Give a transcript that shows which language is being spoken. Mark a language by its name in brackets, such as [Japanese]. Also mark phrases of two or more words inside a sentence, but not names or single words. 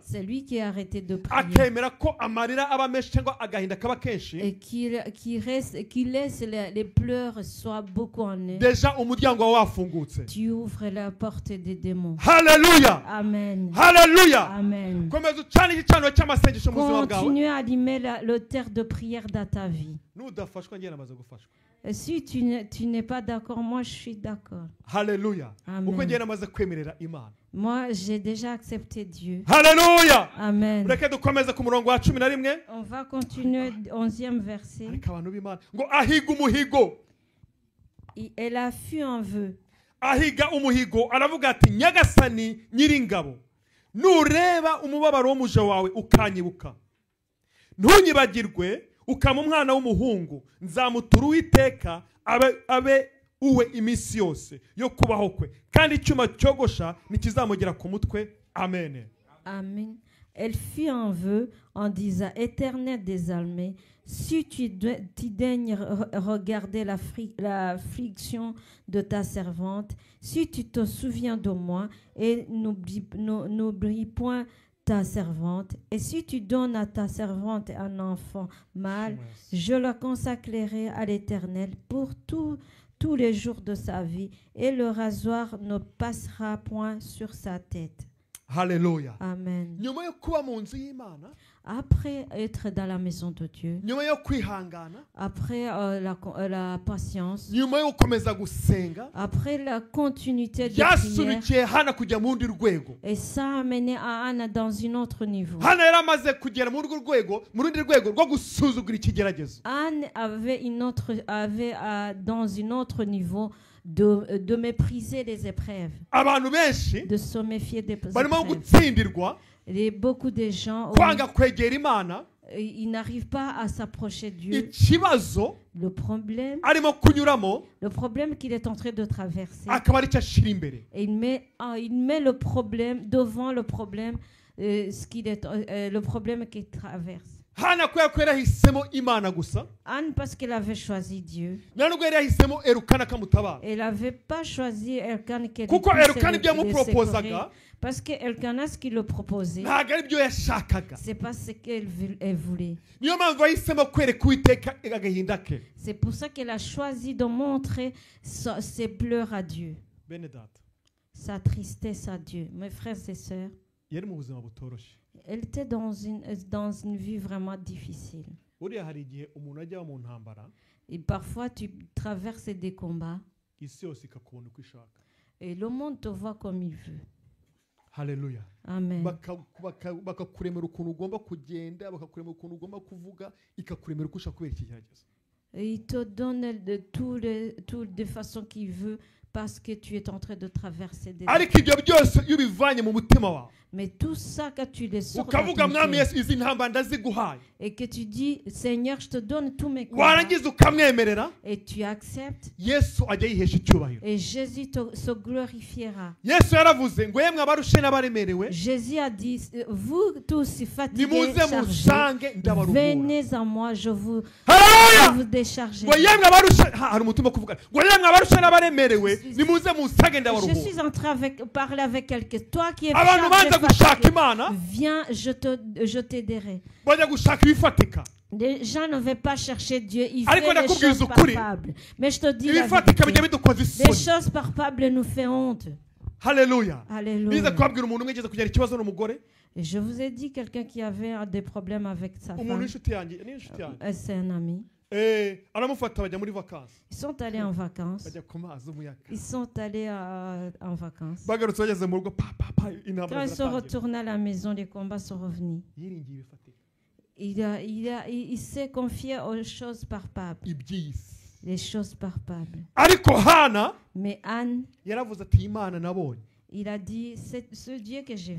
[French] C'est lui qui a arrêté de prier. [Kinyarwanda] akemera ko amarira aba menshi cyangwa agahinda kaba kenshi, [French] Et qui laisse les pleurs soient beaucoup en eux. [Kinyarwanda] deja umuryango wawe wafungutse. [French] Tu ouvres la porte des démons. [Kinyarwanda] Haleluya. Amen. Haleluya. Amen. Komeza ucane igicaniro cy'amasengesho mu buzima bwawe. [French] Continue à allumer le terre de prière dans ta vie. [Kinyarwanda] Nudafashwa njye namaze gufashwa. [French] Si tu n'es pas d'accord, moi je suis d'accord. [Kinyarwanda] Haleluya. Amen. Uko njye namaze kwemerera Imana. [French] Moi j'ai déjà accepté Dieu. [Kinyarwanda] Haleluya. Amen. Reka dukomeze ku murongo wa 11. [French] On va continuer 11e verset. [Kinyarwanda] Ariko abantu b'Imana ngo ahiga umuhigo. [French] Elle a fui un vœu. [Kinyarwanda] Ahiga umuhigo aravuga ati Nyagasani nyiringabo, nureba umubabaro w'umuja wawe ukanyibuka, ntunyibagirwe ukama umwana w'umuhungu, nzamutura Uwiteka abe uwe iminsi yose yo kubaho kwe, kandi icyuma cyogosha nikizamugera ku mutwe. Amen. Amen. [French] Elle fit un vœu en disant, Éternel des armées, si tu daignes regarder l'affliction de ta servante, si tu te souviens de moi et n'oublie point ta servante, et si tu donnes à ta servante un enfant mâle, je le consacrerai à l'Éternel pour tous les jours de sa vie, et le rasoir ne passera point sur sa tête. [Kinyarwanda] Hallelujah. Amen. Nyuma yo kuba mu nzu y'Imana, [French] Après être dans la maison de Dieu, [Kinyarwanda] nyuma yo kwihangana, [French] après la patience, [Kinyarwanda] nyuma yo gukomeza gusenga, [French] après la continuité de prière, [Kinyarwanda] byasunikiye Hana kujya mu rundi rwego. [French] et ça a amené à Anna dans un autre niveau. [Kinyarwanda] Hana yari amaze kugera mu rundi rwego rwo gusuzugura ikigeragezo. [French] Anne avait dans un autre niveau de mépriser les épreuves, [Kinyarwanda] Abantu benshi [French] de se méfier des [Kinyarwanda] barimo [French] épreuves. [Kinyarwanda] gutsindirwa [French] Et beaucoup de gens, [Kinyarwanda] kwanga kwegera Imana, [French] ils n'arrivent pas à s'approcher de Dieu. [Kinyarwanda] ikibazo [French] Le problème [Kinyarwanda] arimo kunyuramo [French] qu'il est en train de traverser, [Kinyarwanda] akaba ari cyo ashira imbere. [French] et il met le problème devant le problème, le problème qu'il traverse. [Kinyarwanda] Hana kubera ko yarahisemo Imana gusa, [French] Anne, parce qu'elle avait choisi Dieu, [Kinyarwanda] nta nubwo yari yahisemo Elukana akamutabara, [French] elle n'avait pas choisi Elkanah qui [Kinyarwanda] kuko Elukana ibyo yamuproposaga [French] parce que Elkanah, ce qu'il le proposait, [Kinyarwanda] ntabwo ari byo yashakaga. [French] c'est pas ce qu'elle voulait. [Kinyarwanda] Niyo mpamvu yahisemo kwereka Uwiteka agahinda ke. [French] C'est pour ça qu'elle a choisi de montrer ses pleurs à Dieu, [Kinyarwanda] Bene data, [French] sa tristesse à Dieu. Mes frères et sœurs, [Kinyarwanda] yari mu buzima butoroshye. [French] elle était dans une vie vraiment difficile. [Kinyarwanda] Buriya hari igihe umuntu ajya mu ntambara, [French] Et parfois, tu traverses des combats [Kinyarwanda] isi yose ikakubona uko ishaka. [French] et le monde te voit comme il veut. [Kinyarwanda] Haleluya. Amen. Bakakuremera ukuntu ugomba kugenda, bakakuremera ukuntu ugomba kuvuga, ikakuremera uko ushaka kubera ikigeragezo. [French] Et il te donne toutes les façons qu'il veut parce que tu es en train de traverser des [Kinyarwanda] Ariko ibyo byose iyo ubivanye mu mutima wawe, [French] Mais tout ça, quand tu les sors de [Kinyarwanda] ukavuga [French] ton [Kinyarwanda] mwami [French] cœur, [Kinyarwanda] Yesu izi ntambara ndaziguhaye, [French] et que tu dis, Seigneur, je te donne tous mes combats, [Kinyarwanda] warangiza ukamwemerera, [French] et tu acceptes, [Kinyarwanda] Yesu ajya yihesha icyubahiro. [French] et Jésus se glorifiera. [Kinyarwanda] Yesu yaravuze ngo yemwe abarushe n'abaremerewe, [French] Jésus a dit, vous tous fatigués, [Kinyarwanda] nimuze [French] chargés, [Kinyarwanda] musange ndabaruhura. [French] venez à moi, je vous [Kinyarwanda] Haleluya. [French] décharger. [Kinyarwanda] Ngo yemwe abarushe, hari umutima kuvuga, ngo yemwe abarushe n'abaremerewe, nimuze musange [French] Je [Kinyarwanda] ndabaruhura. [French] suis en train de parler avec quelqu'un. Toi qui es [Kinyarwanda] Abantu banza [French] chargé, [Kinyarwanda] gushaka [French] fatigué, [Kinyarwanda] Imana, [French] viens, je t'aiderai. [Kinyarwanda] bajya gushaka ibifatika. [French] Les gens ne veulent pas chercher Dieu, ils [Kinyarwanda] Ariko [French] font les [Kinyarwanda] ndakubwiza [French] choses [Kinyarwanda] ukuri. [French] palpables. Mais je te dis la [Kinyarwanda] Ibifatika bijya [French] vérité. [Kinyarwanda] bidukoza [French] Les [Kinyarwanda] isoni. [French] choses palpables nous font honte. [Kinyarwanda] Haleluya. Nize [French] Alléluia. [Kinyarwanda] kubabwira umuntu umwe yigeze kugira ikibazo n'umugore, [French] Et je vous ai dit quelqu'un qui avait des problèmes avec sa [Kinyarwanda] umuntu [French] femme. [Kinyarwanda] w'inshuti yanjye, ni inshuti yanjye. [French] C'est un ami. [Kinyarwanda] Aramufata bajya muri vacances. [French] Ils sont allés en vacances. [Kinyarwanda] Bajya ku mazi umuyaga. [French] Ils sont allés en vacances. [Kinyarwanda] Bagarutse bageze mu rugo, [French] Quand [Kinyarwanda] intambara [French] ils sont [Kinyarwanda] ziratangira. [French] retournés à la maison, les combats sont revenus. [Kinyarwanda] Yiringiye ibifatika. [French] Il s'est confié aux choses palpables. [Kinyarwanda] Iby'isi. [French] Les choses palpables. [Kinyarwanda] Ariko Hana [French] Mais Anne, [Kinyarwanda] yaravuze ati Imana nabonye. [French] il a dit, c'est ce Dieu que j'ai vu.